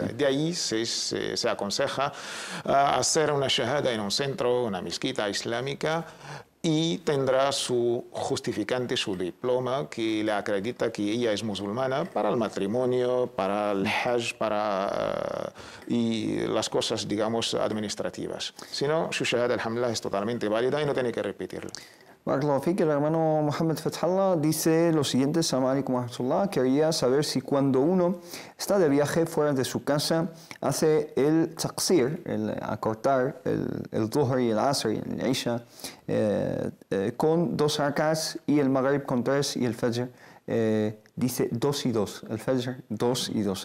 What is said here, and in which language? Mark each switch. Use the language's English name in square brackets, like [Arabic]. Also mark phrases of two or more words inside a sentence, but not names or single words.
[Spanish] De ahí se aconseja hacer una shahada en un centro, una mezquita islámica, y tendrá su justificante, su diploma que le acredita que ella es musulmana para el matrimonio, para el hajj, y las cosas, digamos, administrativas. Si no, su shahada, alhamdulillah, es totalmente válida y no tiene que repetirla. [Arabic] بارك الله فيك, [Spanish] el hermano Mohammed Fathallah dice lo siguiente: [Arabic] السلام عليكم ورحمة الله. [Spanish] Quería saber si cuando uno está de viaje fuera de su casa hace el taqsir, el acortar el Dhuhr y el Asr y el Isha con 2 rakats y el Maghrib con 3 y el Fajr dice 2 y 2, el Fajr 2 y 2.